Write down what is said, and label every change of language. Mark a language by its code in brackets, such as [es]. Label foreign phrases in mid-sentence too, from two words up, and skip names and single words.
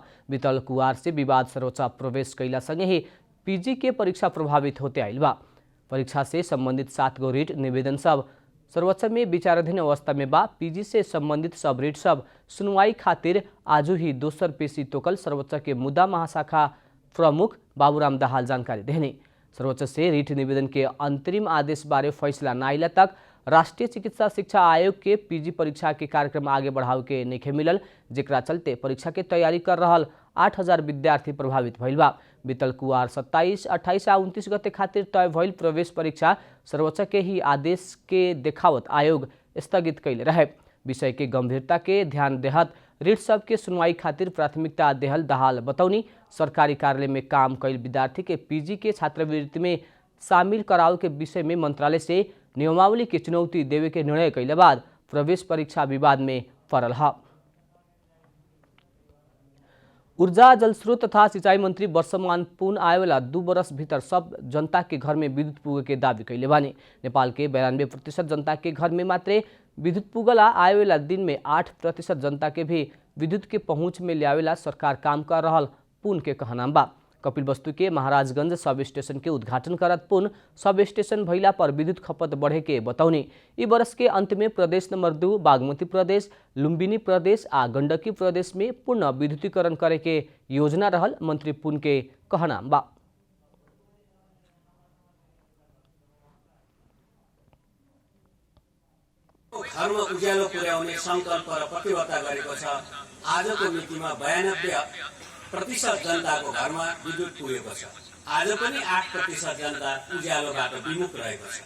[bho] बीतल कुवार से विवाद सर्वोच्च प्रवेश कैला संगे ही पीजी के परीक्षा प्रभावित होते आइल बा। परीक्षा से संबंधित 7 गो रीट निवेदन सब सर्वोच्च में विचाराधीन अवस्था में बा। पीजी से संबंधित सब रीट सब सुनवाई खातिर आज ही दोसर पेशी तोकल सर्वोच्च के मुद्दा महाशाखा प्रमुख बाबूराम दाहाल जानकारी देने। सर्वोच्च से रीट निवेदन के अंतरिम आदेश बारे फैसला न आइला तक राष्ट्रीय चिकित्सा शिक्षा आयोग के पीजी परीक्षा के कार्यक्रम आगे बढ़ाव के नइखे मिलल, जेकरा चलते परीक्षा के तैयारी कर रहल 8000 विद्यार्थी प्रभावित भइल बा। बीतल कुवार 27, 28 आ 29 गते खातिर तय भइल प्रवेश परीक्षा सर्वोच्च के ही आदेश के देखावत आयोग स्थगित कैले रहे। विषय के गंभीरता के ध्यान देहत रीट सब के सुनवाई खातिर प्राथमिकता देहल दाहाल बतौनी। सरकारी कार्यालय में काम कैल विद्यार्थी के पीजी के छात्रवृत्ति में शामिल कराव के विषय में मंत्रालय से नियमावली के चुनौती देवे के निर्णय कैले बाद प्रवेश परीक्षा विवाद में पड़ल है। ऊर्जा, जलस्रोत तथा सिंचाई मंत्री वर्षमान पुन आए वाला 2 बरस भीतर सब जनता के घर में विद्युत पुगे के दावी कैले बानी। नेपाल के 92% जनता के घर में मात्र विद्युत पुगला। आए वाला दिन में 8% जनता के भी विद्युत के पहुंच में लियावेला सरकार काम कर रहा पुन के कहनाम बा। कपिलवस्तु के महाराजगंज सब स्टेशन के उद्घाटन करत पुन सब स्टेशन भइला पर विद्युत खपत बढ़े के बतौनी। ई वर्ष के अंत में प्रदेश नंबर 2 बागमती प्रदेश, लुम्बिनी प्रदेश आ गंडकी प्रदेश में पूर्ण विद्युतीकरण करे के योजना रहल मंत्री पुन के कहनाम बा। [ne] घरमा उज्यालो पुर्याउने संकल्प र प्रतिबद्धता गरेको छ। आजको मितिमा 92% जनताको घरमा विद्युत पुगेको छ। आज पनि 8% जनता उज्यालोबाट विमुख रहेको छ।